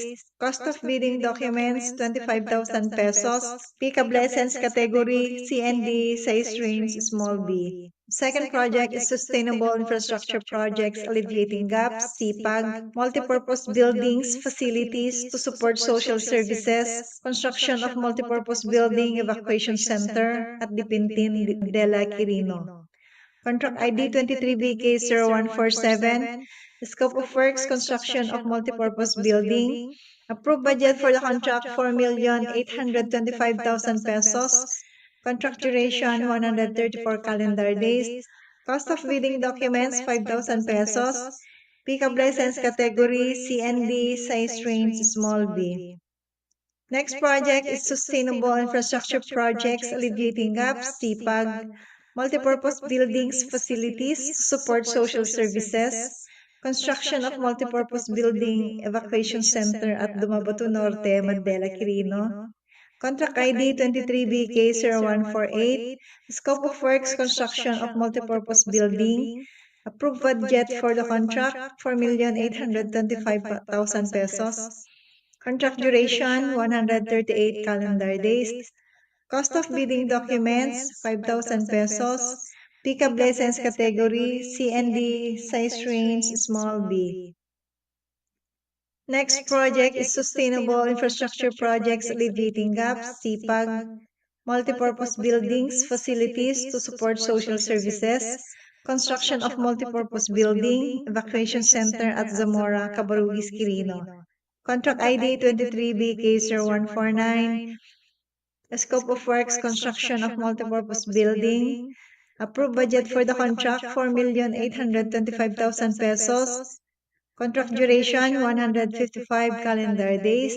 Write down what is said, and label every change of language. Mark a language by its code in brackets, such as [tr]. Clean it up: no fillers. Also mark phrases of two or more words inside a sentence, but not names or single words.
[en] Cost of bidding documents, 25,000 pesos. Pick up license category, CND, size range, small b. Second project is Sustainable Infrastructure Projects Alleviating Gaps, SIPAG, multipurpose buildings, facilities to support social services, construction of multipurpose building evacuation center at Dipintin de la Quirino. Contract ID 23BK0147, scope of works, construction of multipurpose building. Approved budget for the contract, 4,825,000 pesos. Contract duration, 134 calendar days. Cost of bidding documents, 5,000 pesos. Pick-up license category, CND, size range, small b. Next project is Sustainable Infrastructure Projects Alleviating Gaps, SIPAG, multipurpose buildings, facilities to support social services, construction of multipurpose building evacuation center at Dumabato Norte, Mandela, Quirino. Contract ID 23BK0148, scope of works, construction of multipurpose building. Approved budget for the contract, 4,825,000 pesos. Contract duration, 138 calendar days. Cost of bidding documents, 5,000 pesos. Pick-up license category, CND, size range, small b. Next project is Sustainable Infrastructure Projects Alleviating Gaps, SIPAG, multipurpose buildings, facilities to support social services, construction of multipurpose building, evacuation center at Zamora, CABARROGUIS, Quirino. Contract ID 23BK0149, scope of works, construction of multipurpose building. Approved budget for the contract, 4,825,000 pesos. Contract duration, 155 calendar days.